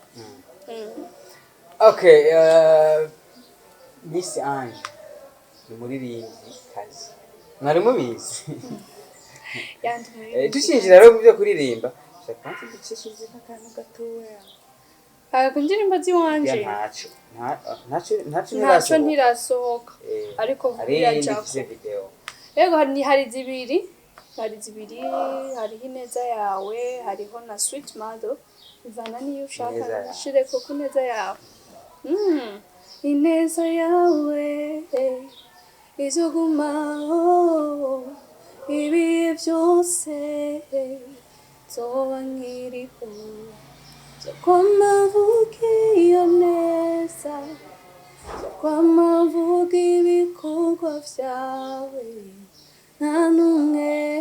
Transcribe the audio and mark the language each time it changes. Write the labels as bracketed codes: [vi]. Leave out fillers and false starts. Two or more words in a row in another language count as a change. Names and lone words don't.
[rn] okay Miss Ange ni muririmvyi kazi mwari mubizi dushinjira rero mubyo kuririmba shaka ducishije akantu gatoya kundirimbo ziwanje ntaco ntirasohoka ariko hari video ego hari zibiri hariho ineza yawe hariho na Sweet Mother ivana niyo ushaka shireko ku neza yawe ineza yawe izugumaho ibihe byose zoba nkiriho zokwamavuga iyo neza zokwamavuga ibikorwa vyawe nta n'umwe